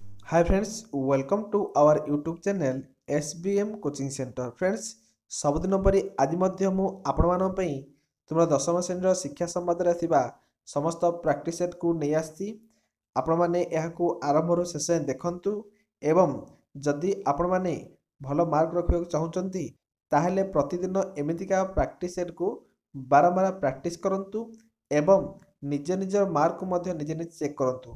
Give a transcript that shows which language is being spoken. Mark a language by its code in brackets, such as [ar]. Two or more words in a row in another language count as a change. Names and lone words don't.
[en] Hi friends, welcome to our YouTube channel SBM Coaching Center. Friends, [or] ସବୁଦିନ ପରି ଆଜି ମଧ୍ୟ ମୁଁ ଆପଣମାନଙ୍କ ପାଇଁ ତୁମର ଦଶମ ଶ୍ରେଣୀର ଶିକ୍ଷା ସମ୍ବନ୍ଧରେ ଥିବା ସମସ୍ତ [en] practice setକୁ [or] ନେଇ ଆସିଛି। ଆପଣମାନେ ଏହାକୁ ଆରମ୍ଭରୁ ଶେଷ ଯାଏଁ ଦେଖନ୍ତୁ ଏବଂ ଯଦି ଆପଣମାନେ ଭଲ ମାର୍କ ରଖିବାକୁ ଚାହୁଁଛନ୍ତି ତାହେଲେ ପ୍ରତିଦିନ ଏମିତିକା [en] practice setକୁ [or] ବାରମ୍ବାର ପ୍ରାକ୍ଟିସ୍ କରନ୍ତୁ ଏବଂ ନିଜ ମାର୍କକୁ ମଧ୍ୟ ନିଜେ ଚେକ୍ କରନ୍ତୁ।